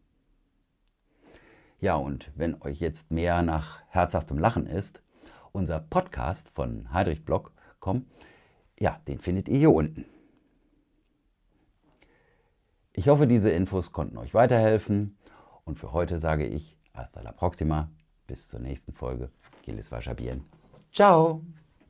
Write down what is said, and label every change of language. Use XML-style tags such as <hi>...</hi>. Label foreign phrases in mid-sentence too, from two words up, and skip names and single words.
<de>Ja, und wenn euch jetzt mehr nach herzhaftem Lachen ist, unser Podcast von heidrichblog.com, ja, den findet ihr hier unten. Ich hoffe, diese Infos konnten euch weiterhelfen und für heute sage ich</de> <es>hasta la próxima,</es> <de>bis zur nächsten Folge.</de> <es>Que les vaya bien. Ciao!</es>